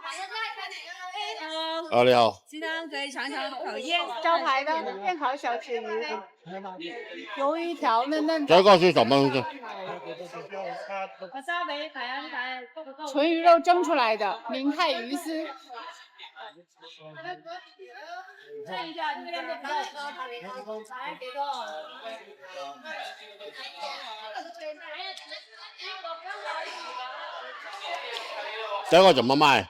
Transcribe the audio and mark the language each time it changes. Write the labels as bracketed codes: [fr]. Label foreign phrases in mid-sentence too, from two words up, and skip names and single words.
[zh] 你好。今天可以尝尝烤燕招牌的现烤小豉鱼，鱿魚條嫩嫩的。這個是什麼東西？純魚肉蒸出來的明太魚絲。這個怎麼賣